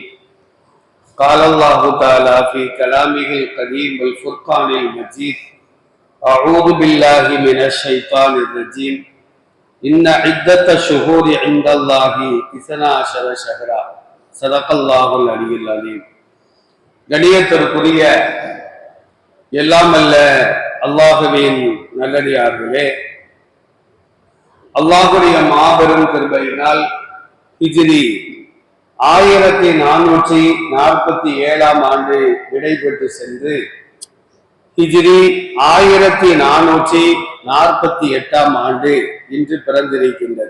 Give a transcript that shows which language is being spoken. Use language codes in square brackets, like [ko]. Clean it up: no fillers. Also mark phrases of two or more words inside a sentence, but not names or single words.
[ar] قال الله تعالى في كلامه القديم والفرقان المجيد: أعوذ بالله من الشيطان الرجيم. إن عدة الشهور عند الله 12 شهرا. صدق الله العلي العظيم. [ta] கணியத்திற்குரிய எல்லாம் அல்ல அல்லாஹுவின் நல்லடியார்களே, அல்லாஹுடைய மாபெரும் கிருபையினால் ஹிஜ்ரி 1447 ஆண்டு விடைபெற்று சென்று ஹிஜ்ரி 1448 ஆண்டு இன்று பிறந்திருக்கின்றது.